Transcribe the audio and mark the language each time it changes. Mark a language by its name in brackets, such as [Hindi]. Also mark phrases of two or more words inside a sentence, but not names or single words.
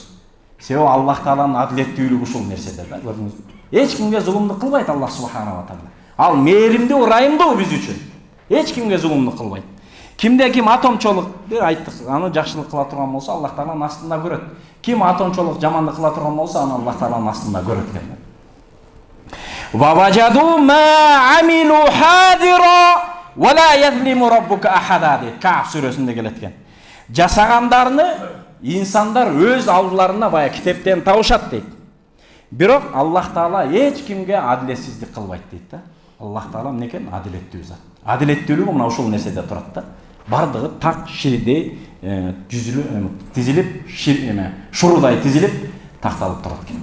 [Kyrgyz] Себеби Аллах Тааланын адилеттүүлүгү ушул нерседе да, көрдүңүзбү? Эч кимге зулумдук кылбайт Аллах субханала ва таала. Ал мээримдүү, ырайымдуу биз үчүн. Эч кимге зулумдук кылбайт. Кимде ким атомчолук, бир айттык, аны жакшылык кыла турган болсо, Аллах Тааланын астында көрөт. Ким атомчолук жамандык кыла турган болсо, аны Аллах Тааланын астында көрөт экен. [Arabic] ووجدوا ما عملوا حاضرا ولا يظلم ربك أحدا дейт. [Kyrgyz] Каф сүрөсүндө келет экен. Жасагандарны инсандар өз алдыларына бая китептен табышат дейт. Бирок Аллах Таала эч кимге адилетсиздик кылбайт дейт да. Аллах Таала эмне экен? Адилеттүү зат. Адилеттүүлүгү мына ушул нерседе турат да. Бардыгы так ширидей тизилип, шурудай тизилип такталып турат экен.